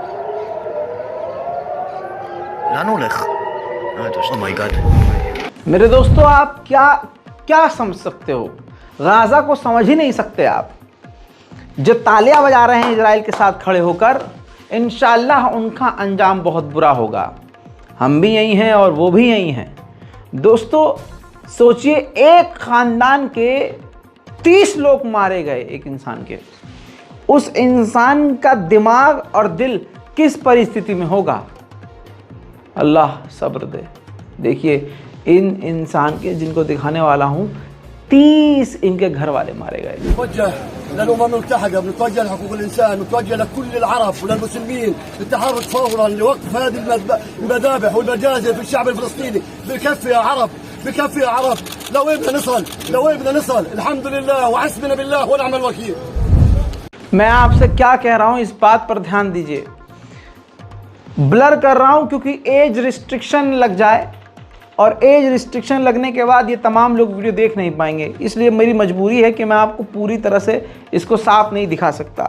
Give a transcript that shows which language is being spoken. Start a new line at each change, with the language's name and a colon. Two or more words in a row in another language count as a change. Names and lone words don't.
Hebrew: לאן הוא הולך? אומייגאד.
Hindi: मेरे दोस्तों, आप क्या समझ सकते हो? गाजा को समझ ही नहीं सकते आप। जो तालियां बजा रहे हैं इजराइल के साथ खड़े होकर, इंशाअल्लाह उनका अंजाम बहुत बुरा होगा। हम भी यही हैं और वो भी यही हैं। दोस्तों सोचिए, एक खानदान के 30 लोग मारे गए एक इंसान के। उस इंसान का दिमाग और दिल किस परिस्थिति में होगा? अल्लाह सब्र दे। देखिए इन इंसान के जिनको दिखाने वाला हूँ, 30 इनके घर वाले मारे गए।
Arabic: للأمم المتحدة بنتوجه لحقوق الإنسان، بنتوجه لكل العرب وللمسلمين بالتحرك فورا لوقف هذه المذابح والمجازر في الشعب الفلسطيني. بكفي يا عرب، بكفي يا عرب. لو بدنا نصل الحمد لله وحسبنا بالله ونعم الوكيل.
Hindi: मैं आपसे क्या कह रहा हूँ, इस बात पर ध्यान दीजिए। ब्लर कर रहा हूँ क्योंकि
English: age restriction
Hindi: लग जाए, और
English: age restriction
Hindi: लगने के बाद ये तमाम लोग वीडियो देख नहीं पाएंगे, इसलिए मेरी मजबूरी है कि मैं आपको पूरी तरह से इसको साफ नहीं दिखा सकता।